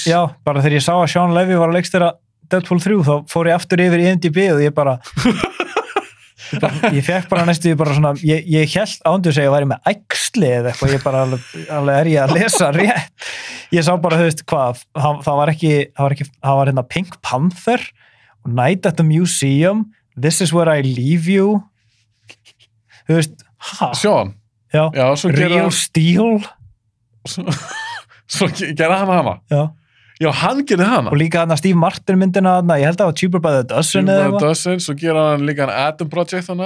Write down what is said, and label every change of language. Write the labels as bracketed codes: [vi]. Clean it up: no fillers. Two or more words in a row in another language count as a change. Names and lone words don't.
[is] Já, bara þegar ég sá að Sean Levy var að leikstýra Deadpool 3, þá fór ég aftur yfir í IMDb og ég bara... ég fekk bara næstu bara svona, ég held ándu að segja að ég væri með æxli eða eitthvað, ég bara alveg er ég að lesa rétt. Ég sá bara, þú veist, hvað, það var hérna Pink Panther og Night at the Museum, This is where I leave you. Þú veist, Sean? Já, svo Real Steel. Svo gerði hann hana? Já. Já, hann gerði hana. Og líka hana Steve Martin myndina hana, ég held að það var Cheaper by the Dozen eða eitthvað. Dozen, svo gerði hann líka hann Adam Project hana.